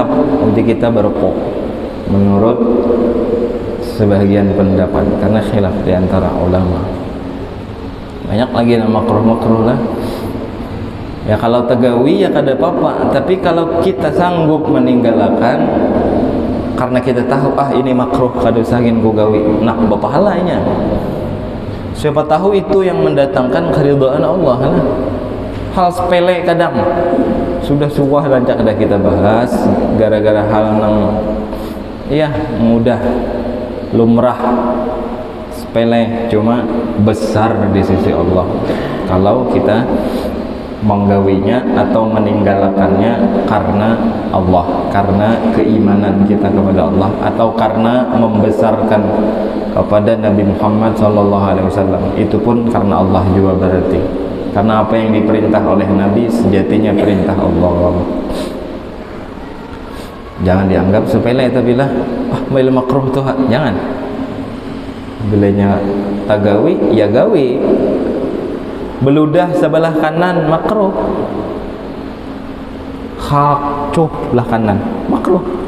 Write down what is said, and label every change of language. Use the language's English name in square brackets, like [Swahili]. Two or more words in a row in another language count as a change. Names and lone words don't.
[Indonesian] Nanti kita berokok menurut sebagian pendapat, karena khilaf di antara ulama. [Banjar] Banyak lagi nama makruh lah. Ya kalau tegawi ya kada apa-apa, tapi kalau kita sanggup meninggalkan karena kita tahu ini makruh kada usahkin ku gawi, nah berpahalanya. [Indonesian] Siapa tahu itu yang mendatangkan keridhaan Allah lah. Hal sepele kadang sudah rancak dah kita bahas gara-gara hal yang mudah, lumrah, sepele, cuma besar di sisi Allah kalau kita menggawinya atau meninggalkannya karena Allah, karena keimanan kita kepada Allah, atau karena membesarkan kepada Nabi Muhammad SAW. Itu pun karena Allah juga berarti, karena apa yang diperintah oleh Nabi sejatinya perintah Allah. Jangan dianggap sepele, tapi lah makruh tuh, jangan. [Banjar] bilanya tak gawi ya gawi. Beludah sebelah kanan makruh, hak cuh belah kanan makruh.